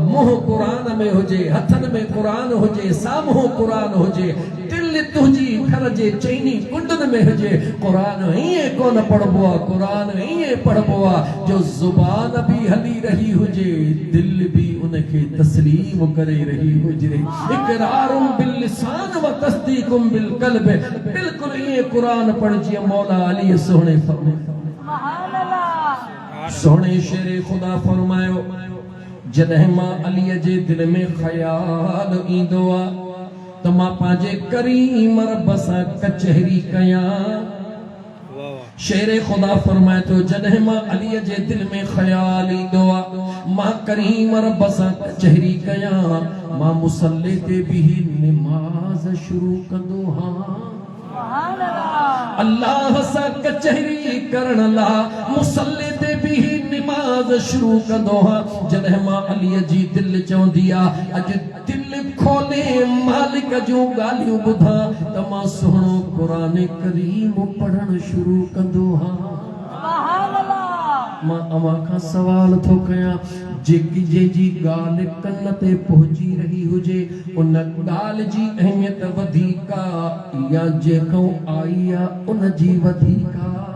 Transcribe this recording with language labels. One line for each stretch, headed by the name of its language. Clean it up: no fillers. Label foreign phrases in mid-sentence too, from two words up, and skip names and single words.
Sindhi: मुंहुं क़ुरान में हुजे, हथनि में क़ुरान हुजे, साम्हूं क़ुरान हुजे, दिलि तुंहिंजी घर जे चइनी कुंडनि में हुजे। क़ुरान ईअं कोन पढ़बो आहे, क़ुरान ईअं पढ़बो आहे जो ज़ुबान बि हली रही हुजे, दिलि बि उनखे तस्लीम करे रही हुजे।
Arabic: إقرارٌ باللسان وتصديقٌ بالقلب.
Urdu: بالکل یہ قرآن پڑھ جیا مولا علی سوہنے فرمائے.
Arabic: سبحان الله.
Sindhi: सोहणे शेर खुदा फरमायो जॾहिं मां अली जे दिल में ख़याल ईंदो आहे त मां पंहिंजे करीम रब सां कचहरी कयां। शेर खुदा फरमाए तो जॾहिं मां अली जे दिल में ख़याल ईंदो आहे मां करीम रब सां कचहरी कयां, मां मुसल्ले ते भी नमाज शुरू कंदो हां।
Arabic: سبحان الله.
Sindhi: अल्लाह सां कचहरी करण ला मुसल्ले ते भी नमाज शुरू कंदो हां। जॾहिं मां अली जी दिल चवंदी आहे अॼु दिल खोले मालिक जूं ॻाल्हियूं ॿुधां त मां सुहिणो क़ुरान करीम पढ़ण शुरू कंदो हां।
Arabic: سبحان الله.
Sindhi: मां अवां खां सवाल थो कयां जेकी जंहिंजी ॻाल्हि कन ते पहुची रही हुजे उन ॻाल्हि जी अहमियत वधीक आहे या जेको आई आहे उन जी वधीक आहे?